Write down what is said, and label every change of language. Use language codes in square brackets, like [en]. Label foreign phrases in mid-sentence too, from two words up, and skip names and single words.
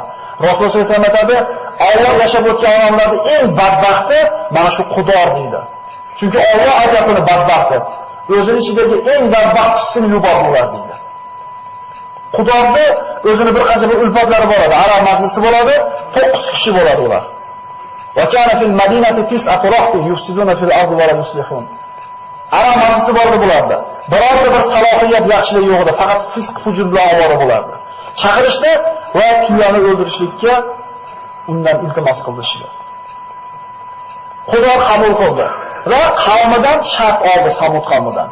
[uz] Rasululloh [ar] صلى الله عليه وسلم [uz] aytadi, Alloh yashab o'tgan odamlarning eng badbaxti mana shu Xudo deydi. Chunki Alloh agar uni badbaxt deb o'zining ichidagi eng badbaxtchisini yubordilar deydi. Xudoning o'zini bir qancha bir ulfatlari bo'ladi. Arab majlisi bo'ladi, 9 kishi bo'ladi ular. [ar] وكان في المدينة تسعة رهط يفسدون في الأرض ولا يصلحون. [uz] Arab majlisi bor edi bularda. Birorta bir salohiyat yaxshilik yo'q edi, faqat fisq fujur bilan ovora bo'lardi. Chaqirishdi va tuyani o'ldirishlikka undan iltimos qilishdi. Xudo qabul qildi. Va qavmidan shart oldi, Samud qavmidan.